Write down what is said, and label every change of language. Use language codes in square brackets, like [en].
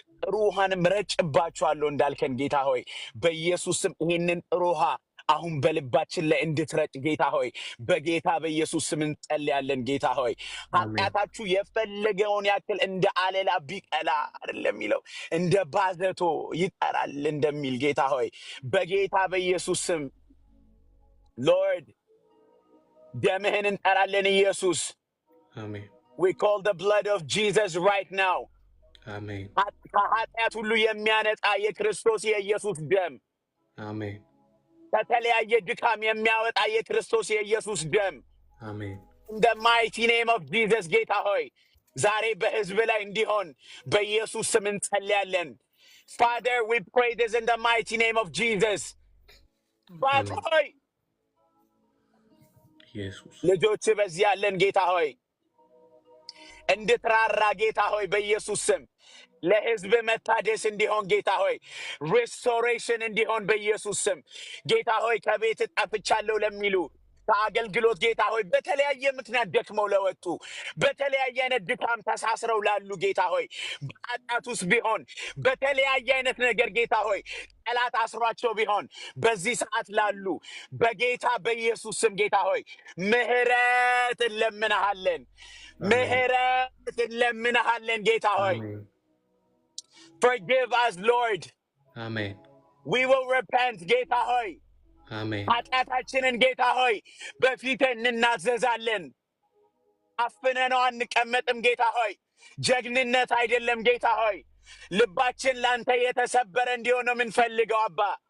[am] ጥሩ ውሃንም ረጭባችኋለሁ እንዳልከን ጌታ ሆይ በኢየሱስ ስም ይህንን ጥሩ ውሃ አሁን በልባችን ላይ እንድትረጭ ጌታ ሆይ በጌታ በኢየሱስ ስም እንጸልያለን። ጌታ ሆይ ኃጢአታችሁ የፈለገውን ያክል እንደ አለላ ቢቀላ አይደለም የሚለው እንደ ባዘቶ ይጠራል እንደሚል ጌታ ሆይ በጌታ በኢየሱስ ስም ሎርድ ደምህን እንጠራለን ኢየሱስ። አሜን [en] we call the blood of Jesus right now [am] አሜን ከኃጢአት ሁሉ የሚያነጻ የክርስቶስ የኢየሱስ ደም አሜን ከተለያየ ድካም የሚያወጣ የክርስቶስ የኢየሱስ ደም አሜን [en] in the mighty name of Jesus [am] ጌታ ሆይ ዛሬ በሕዝብ ላይ እንዲሆን በኢየሱስ ስም እንጸልያለን። [en] Father, we pray this in the mighty name of Jesus. [am] ባት ሆይ ኢየሱስ ልጆች በዚህ ያለን ጌታ ሆይ እንድትራራ ጌታ ሆይ በኢየሱስ ስም ለሕዝብ መታደስ እንዲሆን ጌታ ሆይ ሪስቶሬሽን እንዲሆን በኢየሱስ ስም ጌታ ሆይ ከቤት ጠፍቻለሁ ለሚሉ ከአገልግሎት ጌታ ሆይ በተለያየ ምክንያት ደክመው ለወጡ በተለያየ አይነት ድካም ተሳስረው ላሉ ጌታ ሆይ በኃጢአት ውስጥ ቢሆን በተለያየ አይነት ነገር ጌታ ሆይ ጠላት አስሯቸው ቢሆን በዚህ ሰዓት ላሉ በጌታ በኢየሱስ ስም ጌታ ሆይ ምህረት እንለምንሃለን። ምህረት እንለምንሃለን ጌታ ሆይ [en] forgive us Lord. [am] አሜን [en] we will repent [am] ጌታ ሆይ አሜን ኃጢአታችንን ጌታ ሆይ በፊትህ እንናዘዛለን። አፍነነው አንቀመጥም ጌታ ሆይ ጀግንነት አይደለም ጌታ ሆይ ልባችን ላንተ የተሰበረ እንዲሆን ነው የምንፈልገው አባ